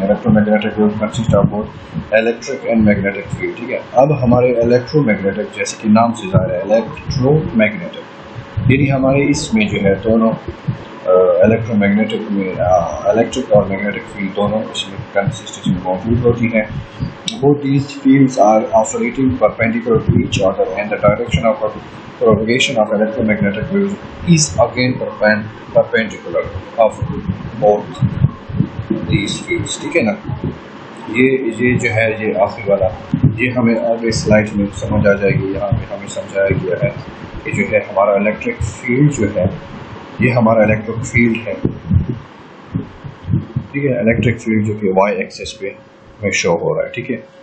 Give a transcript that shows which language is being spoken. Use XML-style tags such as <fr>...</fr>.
<en>Electromagnetic waves consist of both electric and magnetic field. ठीक है.</en> <hi>अब हमारे इलेक्ट्रोमैग्नेटिक जैसे कि नाम से ज़ाहिर है इलेक्ट्रोमैग्नेटिक यानी हमारे इसमें जो है दोनों इलेक्ट्रोमैग्नेटिक में इलेक्ट्रिक और मैग्नेटिक फील्ड दोनों इसमें कंसिस्टेंसी मौजूद होती हैं.</hi> <en>Both these fields are oscillating perpendicular to each other and the direction of propagation of electromagnetic waves is again perpendicular of both these fields.</en> <hi>ठीक है ना. ये जो है ये आखिरी वाला ये हमें आगे स्लाइड में समझ आ जाएगी. यहाँ पे हमें समझाया गया है कि जो है हमारा इलेक्ट्रिक फील्ड जो है ये हमारा इलेक्ट्रिक फील्ड है. ठीक है. इलेक्ट्रिक फील्ड जो कि वाई एक्सिस पे में शो हो रहा है. ठीक है.</hi>